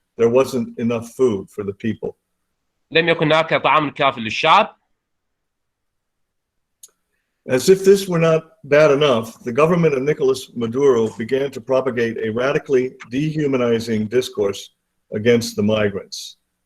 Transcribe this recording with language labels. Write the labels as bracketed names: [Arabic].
[English] There wasn't enough food for the people. [Arabic] لم يكن هناك طعام كافٍ للشعب. [English] As if this were not bad enough, the government of Nicolas Maduro began to propagate a radically dehumanizing discourse against the migrants.